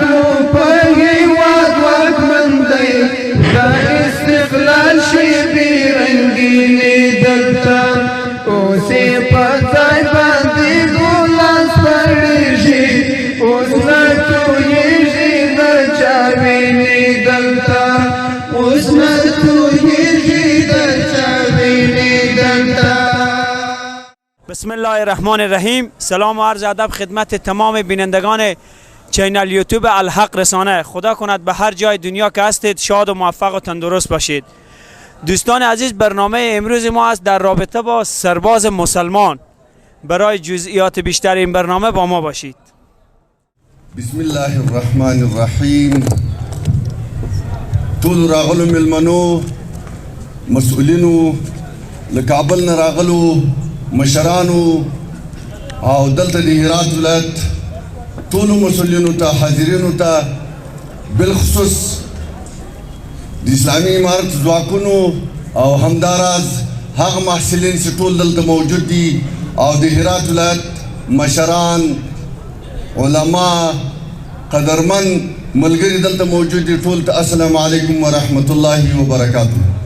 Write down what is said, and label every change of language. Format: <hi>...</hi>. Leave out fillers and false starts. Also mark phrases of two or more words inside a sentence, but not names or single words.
<ps>مو په هیواد واکمن دی د استقلال شیبې رنګینې دلته اوسې په ځای باندې ګلان سپړېږي اوس نه تویېږي د چا وینې دلته اوس نه تویېږي د چا وینې دلته.</ps> <ar>بسم الله الرحمن الرحیم.</ar> <fa>سلام و عرض ادب خدمت تمام بینندگان چینل یوتیوب الحق رسانه. خدا کند به هر جای دنیا که هستید شاد و موفق و تندرست باشید. دوستان عزیز، برنامه امروز ما است در رابطه با سرباز مسلمان. برای جزئیات بیشتر این برنامه با ما باشید.</fa> <ar>بسم الله الرحمن الرحیم.</ar> <ps>ټول راغلو ملمنو مسئولینو له کابل نه راغلو مشرانو او دلته د هرات ولایت ټولو مسؤلینو ته حاضرینو ته بالخصوص د اسلامي امارت ځواکونو او همداراز هغه محصلین چې ټول دلته موجود دي او د هرات ولایت مشران علما قدرمن ملګري دلته موجود دي ټول ته</ps> <ar>السلام علیکم ورحمت الله وبرکاته.</ar>